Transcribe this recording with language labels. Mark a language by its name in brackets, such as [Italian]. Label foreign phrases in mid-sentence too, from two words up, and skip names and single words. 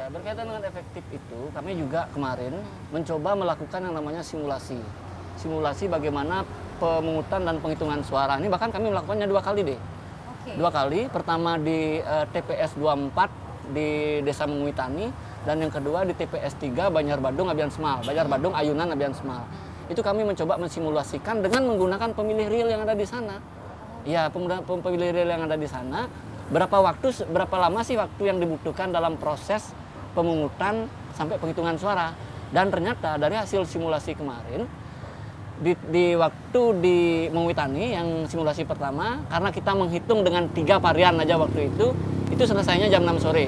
[Indonesian] Ya, berkaitan dengan efektif itu, kami juga kemarin mencoba melakukan yang namanya simulasi. Simulasi bagaimana pemungutan dan penghitungan suara. Ini bahkan kami melakukannya 2 kali deh. Oke. 2 kali, pertama di TPS 24 di Desa Menguitani, dan yang kedua di TPS 3 Banjar Badung Abian Semal, Banjar Badung Ayunan Abian Semal. Itu kami mencoba mensimulasikan dengan menggunakan pemilih real yang ada di sana. Ya, pemilih real yang ada di sana, berapa lama sih waktu yang dibutuhkan dalam proses pemungutan sampai penghitungan suara. Dan ternyata dari hasil simulasi kemarin, di waktu di Menguitani yang simulasi pertama, karena kita menghitung dengan 3 varian aja waktu itu selesainya jam 6 sore.